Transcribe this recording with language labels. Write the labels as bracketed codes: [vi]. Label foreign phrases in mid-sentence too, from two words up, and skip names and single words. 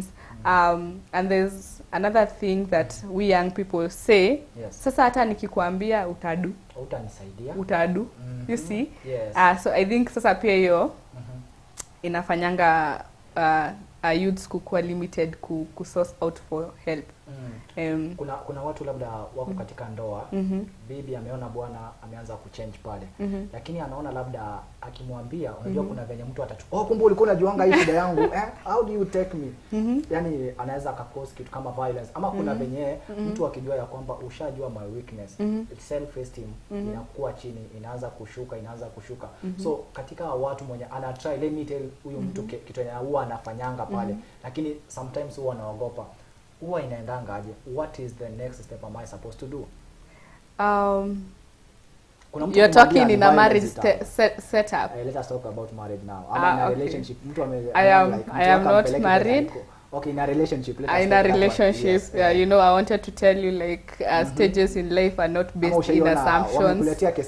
[en] And there's another thing that we young people say, [sw] sasa hata nikikwambia utanisaidia. Utadu. [en] You see? So I think [sw] sasa pia hiyo inafanyanga [en] youths kukuwa limited ku source out for help. [sw] Kuna watu labda wako katika ndoa, bibi ameona bwana ameanza kuchange pale. Lakini anaona labda akimwambia unajua kuna venye mtu atachukua kumbe ulikuwa unajuanga hii shida yangu [en] how do you take me? [sw] Yani anaweza akakose kitu kama violence ama kuna venye mtu akijua ya kwamba ushajua [en] my weakness, self esteem [sw] inakuwa chini, inaanza kushuka. So katika watu mwenye ana try [en] let me tell [sw] huyo mtu kitu yenye huwa anafanyanga pale, lakini sometimes huwa anaogopa. Huwa inaendanga aje? [en] What is the next step am I supposed to do? You're talking in a marriage setup. Let us talk about marriage now. I'm in a relationship. I am not married. Okay, in a relationship. In a relationship, you know, I wanted to tell you like stages in life are not based in assumptions.